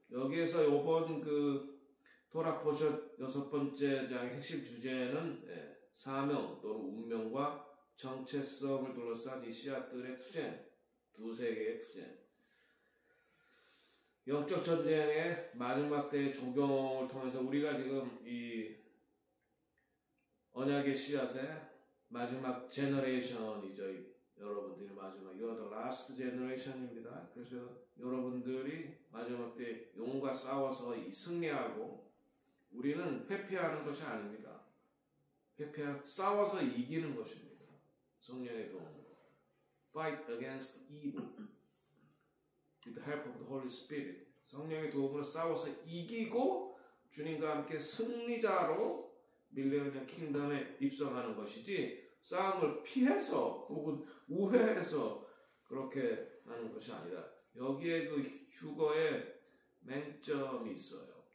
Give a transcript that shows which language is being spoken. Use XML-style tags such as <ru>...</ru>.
<ko>여기에서 이번 그 토라 포션 6번째 장의 핵심 주제는 사명 또는 운명과 정체성을 둘러싼 이 씨앗들의 투쟁, 두세 개의 투쟁. 영적 전쟁의 마지막 때의 적용을 통해서 우리가 지금 이 언약의 씨앗의 마지막 제너레이션이죠. 여러분들이 마지막</ko> <en>You are the last generation</en> <ko>입니다. 그래서 여러분들이 마지막 때 영혼과 싸워서 승리하고 우리는 회피하는 것이 아닙니다. 싸워서 이기는 것입니다. 성령의 도움으로</ko> <en>Fight against evil with the help of the Holy Spirit.</en> <ko>성령의 도움으로 싸워서 이기고 주님과 함께 승리자로 밀레니얼 킹덤에 입성하는 것이지 싸움을 피해서 혹은 우회해서 그렇게 하는 것이 아니라 여기에 그 휴거의 맹점이 있어요.</ko>